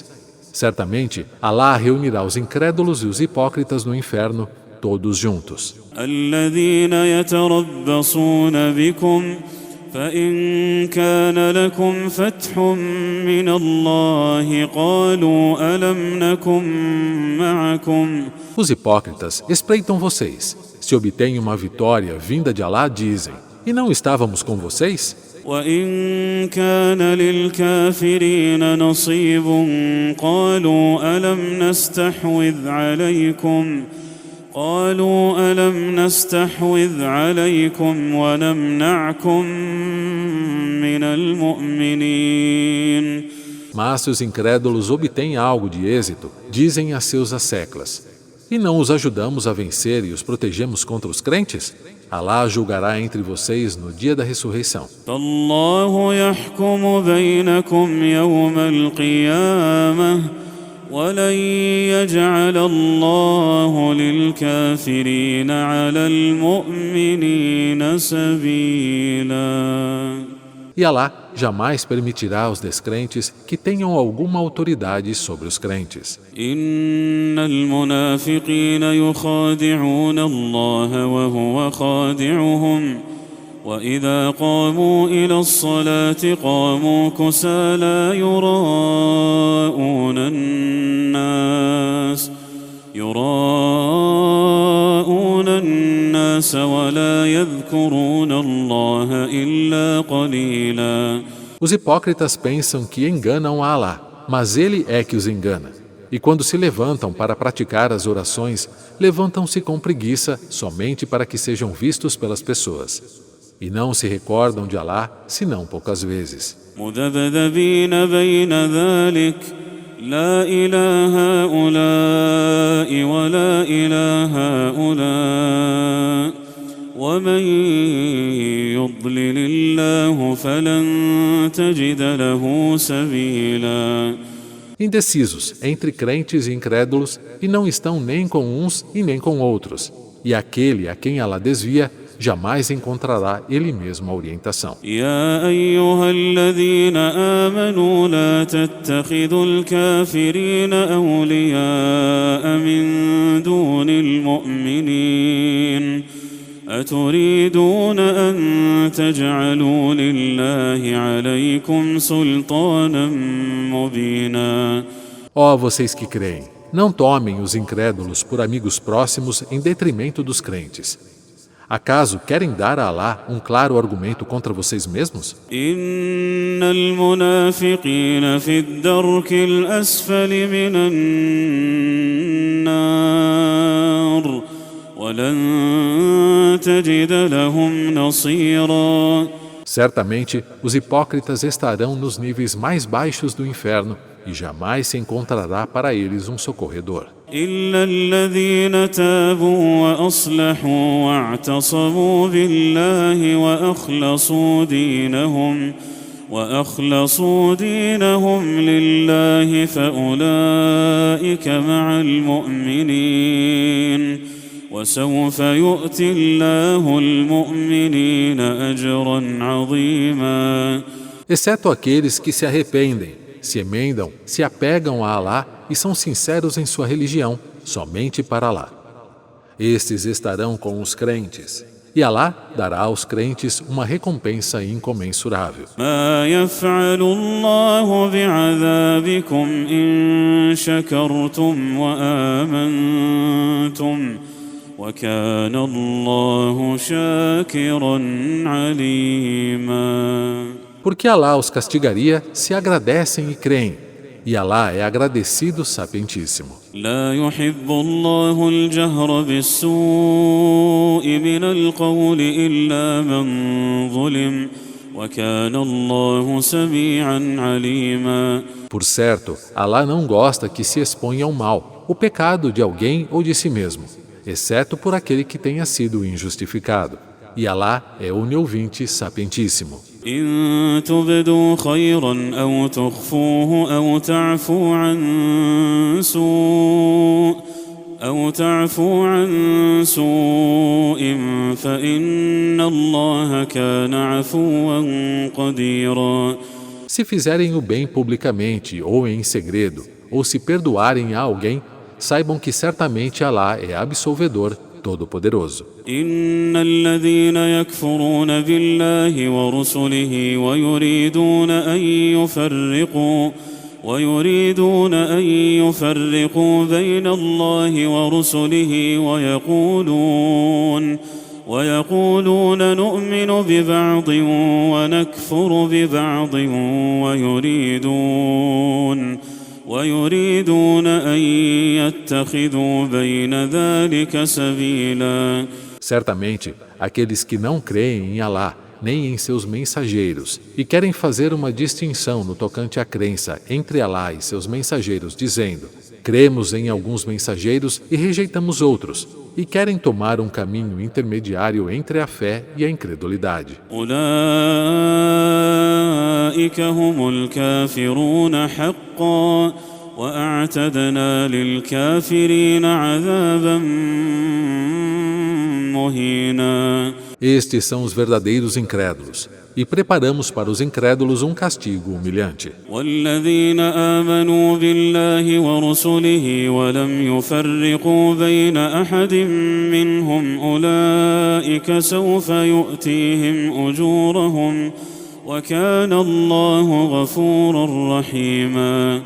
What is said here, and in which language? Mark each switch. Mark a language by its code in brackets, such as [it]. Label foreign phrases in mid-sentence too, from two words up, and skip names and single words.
[pt] Certamente, Alá reunirá os incrédulos e os hipócritas no inferno, todos juntos. [ar] الذين يتربصون بكم فإن كان لكم فتح من الله قالوا ألم نكن معكم. [pt] Os hipócritas espreitam vocês. Se obtêm uma vitória vinda de Alá, dizem: e não estávamos com vocês? [ar] وإن كان للكافرين نصيب قالوا ألم نستحوذ عليكم ونمنعكم من المؤمنين. [pt] Mas se os incrédulos obtêm algo de êxito, dizem a seus asseclas: e não os ajudamos a vencer e os protegemos contra os crentes? Alá julgará entre vocês no dia da ressurreição. [ar] فالله يحكم بينكم يوم القيامة ولن يجعل الله للكافرين على المؤمنين سبيلا. [pt] E Alá jamais permitirá aos descrentes que tenham alguma autoridade sobre os crentes. [ar] إن المنافقين يخادعون الله وهو خادعهم وإذا قاموا إلى الصلاة قاموا كسالى يراءون الناس ولا يذكرون الله إلا قليلا. [pt] Os hipócritas pensam que enganam a Alá, mas ele é que os engana. E quando se levantam para praticar as orações, levantam-se com preguiça somente para que sejam vistos pelas pessoas. E não se recordam de Alá, senão poucas vezes. [ar] مذبذبين بين ذلك لا إله هؤلاء ولا إله هؤلاء ومن يضلل الله فلن تجد له سبيلا. [pt] Indecisos entre crentes e incrédulos, e não estão nem com uns e nem com outros. E aquele a quem Alá desvia, jamais encontrará ele mesmo a orientação. [ar] يا أيها الذين آمنوا لا تتخذوا الكافرين أولياء من دون المؤمنين أتريدون أن تجعلوا لله عليكم سلطانا مبينا. [pt] Ó vocês que creem, não tomem os incrédulos por amigos próximos em detrimento dos crentes. Acaso querem dar a Alá um claro argumento contra vocês mesmos? [ar] إن المنافقين في الدرك الأسفل من النار ولن تجد لهم نصيرا. [pt] Certamente, os hipócritas estarão nos níveis mais baixos do inferno e jamais se encontrará para eles um socorredor. [ar] إلا الذين تابوا وأصلحوا واعتصموا بالله وأخلصوا دينهم لله فأولئك مع المؤمنين وسوف يؤتي الله المؤمنين أجرا عظيما. [pt] Exceto aqueles que se arrependem, se emendam, se apegam a Alá e são sinceros em sua religião, somente para Alá. Estes estarão com os crentes, e Alá dará aos crentes uma recompensa incomensurável. [ar] ما يفعل الله بعذابكم إن شكرتم وآمنتم وكان الله شاكرا عليما. [pt] Porque Alá os castigaria se agradecem e creem, e Alá é agradecido sapientíssimo. [ar] لا يحب الله الجهر بالسوء من القول إلا من ظلم وكان الله سميعا عليما. [pt] Por certo, Alá não gosta que se exponha ao mal, o pecado de alguém ou de si mesmo, exceto por aquele que tenha sido injustificado. E Alá é oniovinte sapientíssimo. [ar] إن تبدوا خيرا أو تخفوه أو تعفو عن سوء فإن الله كان عفوا قديرا. [pt] Se fizerem o bem publicamente ou em segredo, ou se perdoarem a alguém, saibam que certamente Alá é absolvedor, todo-poderoso. [ar] إن الذين يكفرون بالله ورسله ويريدون أن يفرقوا بين الله ورسله ويقولون نؤمن ببعض ونكفر ببعض ويريدون أن يتخذوا بين ذلك سبيلا. [pt] Certamente, aqueles que não creem em Alá, nem em seus mensageiros, e querem fazer uma distinção no tocante à crença entre Alá e seus mensageiros, dizendo: cremos em alguns mensageiros e rejeitamos outros, e querem tomar um caminho intermediário entre a fé e a incredulidade. [ar] أولئك هم الكافرون حقا وأعتدنا للكافرين عذابا مهينا. [pt] Estes são os verdadeiros incrédulos, e preparamos para os incrédulos um castigo humilhante. [ar] والذين آمنوا بالله ورسله ولم يفرقوا بين أحد منهم أولئك سوف يؤتيهم أجورهم وكان الله غفورا رحيما.